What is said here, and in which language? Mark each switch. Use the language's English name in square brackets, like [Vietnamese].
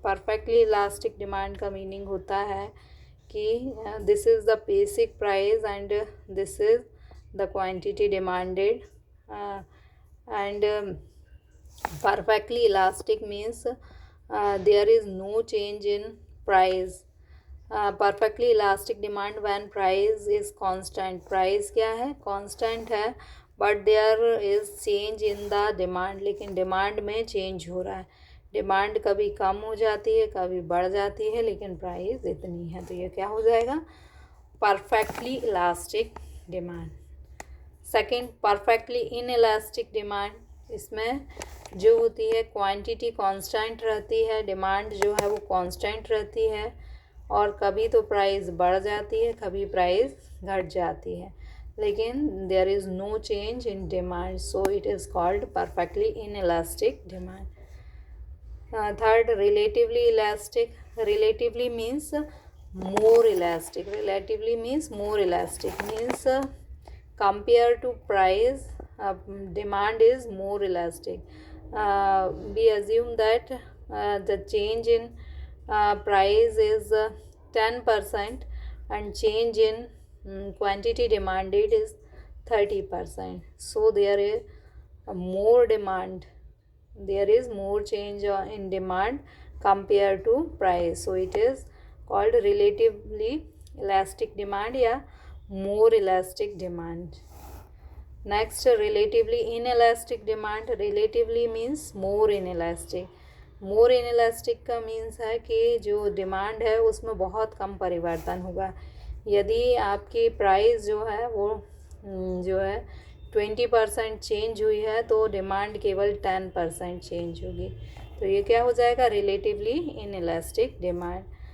[English] perfectly elastic demand [Hindi] का meaning होता है कि [English] This is the basic price and this is the quantity demanded and perfectly elastic means there is no change in price. Perfectly elastic demand when price is constant. Price [Hindi] क्या है, [English] constant है, but there is change in the demand. [Hindi] लेकिन demand में change हो रहा है। Demand कभी कम हो जाती है कभी बढ़ जाती है, लेकिन प्राइस इतनी है। तो ये क्या हो जाएगा, perfectly elastic demand. Second, perfectly inelastic demand. इसमें जो होती है क्वांटिटी कांस्टेंट रहती है, डिमांड जो है वो कांस्टेंट रहती है, और कभी तो प्राइस बढ़ जाती है कभी प्राइस घट जाती है, लेकिन [English] There is no change in demand, so it is called perfectly inelastic demand. Third, relatively elastic. Relatively means more elastic. Relatively means more elastic, means compared to price demand is more elastic. We assume that the change in price is 10% and change in quantity demanded is 30%. So there is more demand, there is more change in demand compared to price, so it is called relatively elastic demand या more elastic demand. Next, relatively inelastic demand. Relatively means more inelastic. [Hindi] more inelastic का means है कि जो demand है उसमें बहुत कम परिवर्तन होगा। यदि आपकी प्राइस जो है वो जो है 20% चेंज हुई है तो डिमांड केवल 10% चेंज होगी। तो ये क्या हो जाएगा, रिलेटिवली इनइलास्टिक डिमांड।